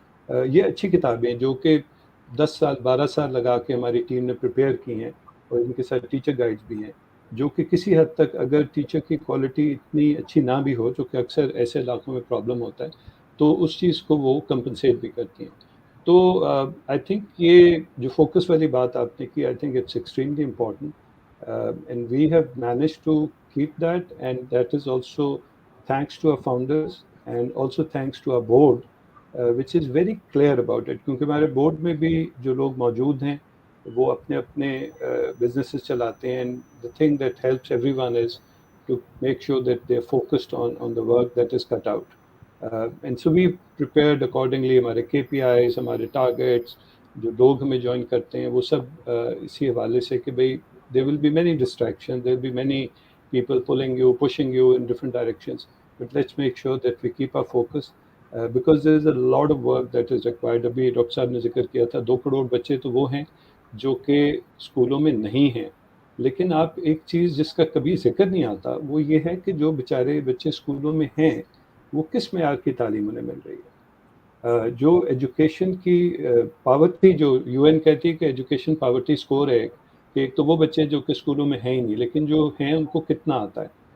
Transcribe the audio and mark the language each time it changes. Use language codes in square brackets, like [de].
[ur] یہ اچھی کتابیں جو کہ 10 سال 12 سال لگا کے ہماری ٹیم نے پریپیئر کی ہیں، اور ان کے ساتھ ٹیچر گائیڈز بھی ہیں جو کہ کسی حد تک اگر ٹیچر کی کوالٹی اتنی اچھی نہ بھی ہو، جو کہ اکثر ایسے علاقوں میں پرابلم ہوتا ہے، تو اس چیز کو وہ کمپنسیٹ بھی کرتی ہیں. تو آئی تھنک یہ جو فوکس والی بات آپ نے کی، [en] I think it's extremely important. And we have managed to keep that, and that is also thanks to our founders and also thanks to our board, which is very clear about it. [ur] کیونکہ ہمارے board میں بھی جو لوگ موجود ہیں وہ اپنے اپنے بزنسز چلاتے ہیں. [en] And the thing that helps everyone is to make sure that they're focused on the work that is cut out. And so we prepared accordingly. [ur] ہمارے KPIs، ہمارے ٹارگیٹس، جو لوگ ہمیں جوائن کرتے ہیں وہ سب اسی حوالے سے کہ بھئی [en] there will be many distractions, there will be many people pulling you, pushing you in different directions, but let's make sure that we keep our focus, because there is a lot of work that is required. [ur] ابھی doctor صاحب نے ذکر کیا تھا 2 کروڑ بچے تو وہ ہیں جو کہ اسکولوں میں نہیں ہیں، لیکن آپ ایک چیز جس کا کبھی ذکر نہیں آتا وہ یہ ہے کہ جو بیچارے بچے اسکولوں میں ہیں وہ کس معیار کی تعلیم انہیں مل رہی ہے. جو ایجوکیشن کی پاورٹی، جو UN کہتی ہے کہ ایجوکیشن پاورٹی اسکور ہے کہ ایک تو وہ بچے جو کہ اسکولوں میں ہیں ہی نہیں، لیکن جو ہیں ان کو کتنا آتا ہے.